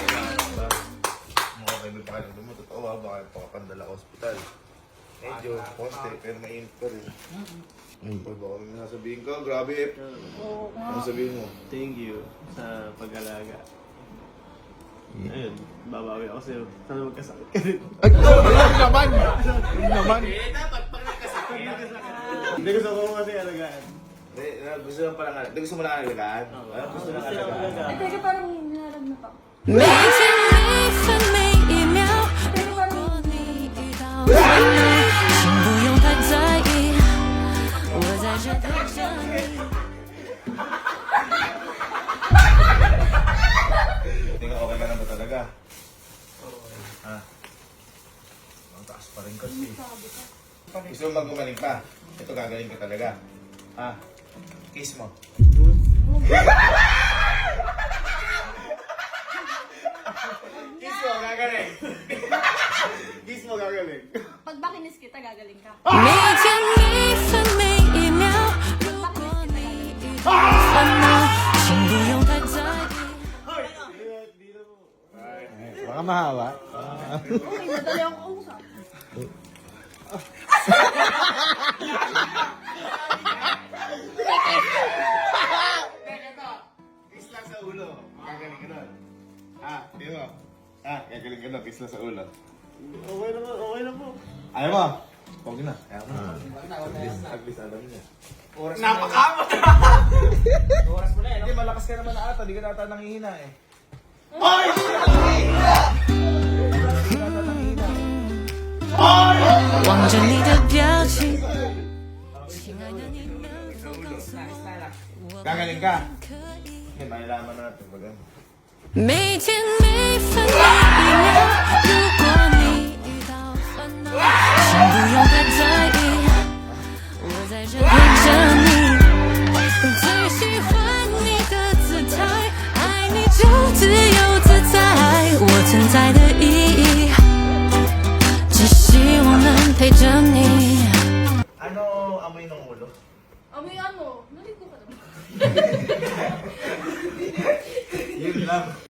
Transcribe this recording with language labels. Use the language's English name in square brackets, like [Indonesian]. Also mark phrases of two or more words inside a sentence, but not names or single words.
[Filipino] Mga kaibigan pa kayo mo, totoo ba? Baka pakapandala ka ospital. Medyo, konti, pero mainit pa rin. Pag baka may nasabihin ka, grabe eh. Ano sabihin mo? [English] Thank you [Filipino] sa pag-alaga. Ayun, babawi ako sa'yo. Sana magkasakit ka rin. Eh, dapat pag nagkasakit. Hindi gusto ko kasi alagaan. Gusto lang pala nga. Gusto mo lang alagaan? Gusto lang alagaan. Ay, teka, parang hinalag na pa. [Chinese] 每天每分每一秒，如果你遇到烦恼，请不用太在意，我在这陪着你。 [Filipino] Tingnan okay ka na ba talaga? Ha? Ang taas pa rin kasi. Gusto mo mag-gumaling pa? Ito gagaling ka talaga. Ha? Kiss mo. Kiss mo. magagaling ka. [Chinese] 每天每分每一秒，如果你遇到烦恼，请不用太在意。 [Filipino] Baka mahawa. Okay, madali ako kausap. Kiss lang sa ulo. Gagaling ka nun. Di mo? Gagaling ka nun. Kiss lang sa ulo. Okay na po, okay na po. Ayaw mo? Huwag na. Ayaw mo. [English] At least [Filipino] alam niya. Napakamot! Oras mo na eh, no? Hindi, malakas ka naman ata. Di ka nata nangihina eh. [Chinese] 望着你的表情，亲爱的，你能否告诉我， [Filipino] Gagaling ka. [Chinese] 可以？ [Filipino] Hindi, malalaman natin. Pag [Chinese] 每天每分每一秒，如果你遇到烦恼，请不用太在意，我在这陪着你。最喜欢你的姿态，爱你就自由自在，我存在的意义，只希望能陪着你。 [Filipino] Ano amoy ng ulo? Amoy ano? Naligo ka naman. Yun lang.